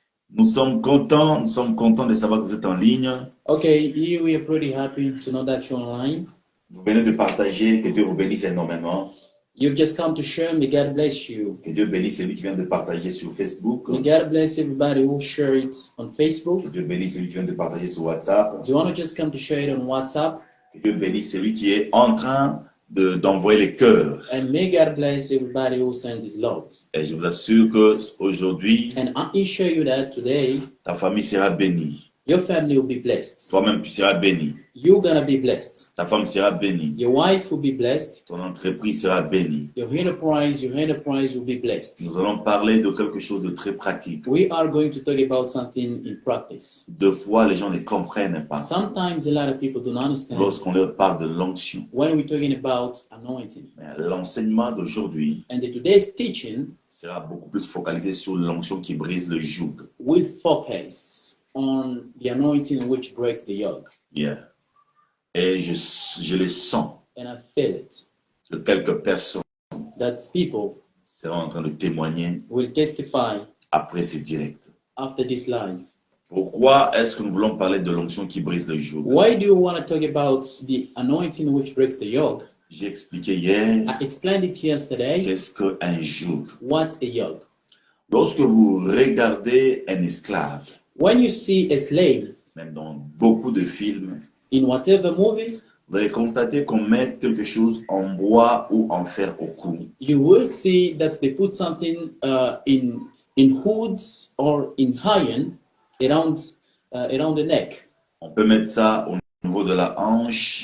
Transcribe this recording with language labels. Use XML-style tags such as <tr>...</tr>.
<fr>Nous sommes contents de savoir que vous êtes en ligne.</fr> <en>Okay, we are pretty happy to know that you're online.</en> <fr>Vous venez de partager, que Dieu vous bénisse énormément.</fr> <en>You've just come to share. May God bless you.</en> <fr>Que Dieu bénisse celui qui vient de partager sur Facebook.</fr> <en>May God bless everybody who share it on Facebook.</en> <fr>Que Dieu bénisse celui qui vient de partager sur WhatsApp.</fr> <en>Do you want to just come to share it on WhatsApp?</en> <fr>Que Dieu bénisse celui qui est en train d'envoyer les cœurs.</fr> <en>And may God bless everybody who sends his loves.</en> <fr>Et je vous assure que aujourd'hui,</fr> <en>And I assure you that today,</en> <fr>ta famille sera bénie.</fr> <en>your family will be blessed.</en> <fr>Toi-même, tu seras béni.</fr> <en>You're gonna be blessed.</en> <fr>Ta femme sera bénie.</fr> <en>Your wife will be blessed.</en> <fr>Ton entreprise sera bénie.</fr> <en>Your enterprise will be blessed.</en> <fr>Nous allons parler de quelque chose de très pratique.</fr> <en>We are going to talk about something in practice.</en> <fr>Deux fois, les gens ne comprennent pas</fr> <en>Sometimes a lot of people don't understand</en> <fr>lorsqu'on leur parle de l'onction.</fr> <en>when we're talking about anointing.</en> <fr>Mais l'enseignement d'aujourd'hui</fr> <en>And today's teaching</en> <fr>sera beaucoup plus focalisé sur l'onction qui brise le joug.</fr> <en>will focus on the anointing which breaks the yoke.</en> <fr>Yeah. Et je le sens</fr> <en>And I feel it,</en> <fr>que quelques personnes</fr> <en>that people</en> <fr>seront en train de témoigner</fr> <en>will testify</en> <fr>après ce direct.</fr> <en>after this live.</en> <fr>Pourquoi est-ce que nous voulons parler de l'onction qui brise le joug?</fr> <en>Why do you want to talk about the anointing which breaks the yoke?</en> <fr>J'ai expliqué hier</fr> <en>I explained it yesterday.</en> <fr>qu'est-ce qu'un joug.</fr> <en>What's a yoke?</en> <fr>Lorsque vous regardez un esclave,</fr> <en>When you see a slave</en> <fr>même dans beaucoup de films,</fr> <en>in whatever movie,</en> <fr>vous allez constater qu'on met quelque chose en bois ou en fer au cou.</fr> <en>you will see that they put something in hoods or in iron around the neck.</en> <fr>On peut mettre ça au niveau de la hanche,</fr>